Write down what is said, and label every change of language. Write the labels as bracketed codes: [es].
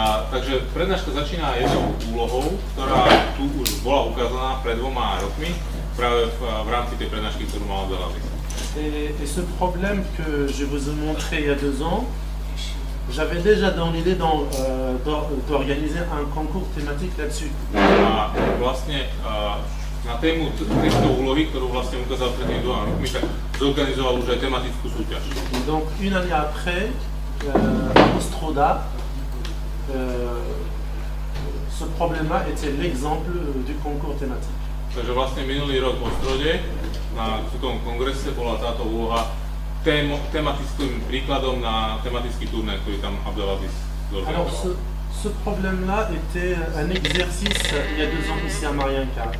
[sk] Takže prednáška začína jednou úlohou, ktorá tu už bola ukázaná pred 2 rokmi, práve v rámci tej prednášky, ktorú mal Belarus. [fr] Et ce problème que je vous ai montré il y a 2 ans, j'avais déjà dans l'idée d'organiser un concours thématique là-dessus. [sk] A vlastne na tému tejto úlohy, ktorú vlastne ukázal pred tými 2 rokmi, tak zorganizoval už aj tematickú súťaž. [fr] Donc une année après, à Ostroda, ce problème-là était l'exemple du concours thématique. [sk] Takže vlastne minulý rok v Ostrode na tom kongrese bola táto úloha tematickým príkladom na tematický turnaj, ktorý tam Abdelaziz zorganizoval. [fr] Alors ce problème-là était un exercice il y a 2 ans ici à Marianka.